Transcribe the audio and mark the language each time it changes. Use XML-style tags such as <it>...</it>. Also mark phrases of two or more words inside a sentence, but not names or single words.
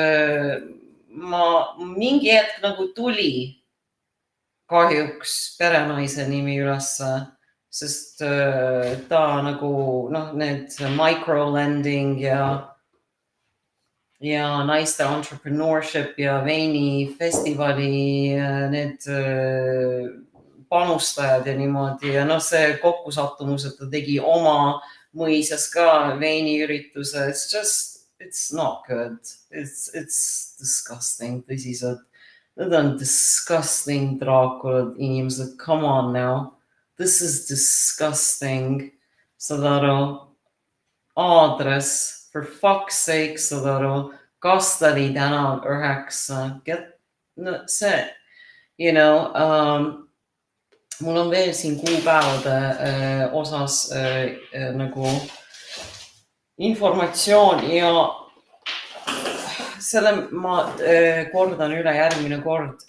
<et>Mingi hetk nagu tuli kahjuks perenaise nimi ülesse, sest ta nagu need microlending ja naiste entrepreneurship ja veinifestivali need panustajad ja niimoodi ja see kokkusattumus, et ta tegi oma mõisas ka veiniürituse.</et> <en>It's not good. It's disgusting,</en> <et>tõsiselt. Need on disgusting draakulad inimesed.</et> <en>Come on now. This is disgusting.</en> <et>Saad aru? Aadress,</et> <en>for fuck's sake,</en> <et>saad aru? Kastani tänav 9. See, mul on veel siin kuupäevade osas nagu informatsioon ja selle ma kordan üle järgmine kord.</et>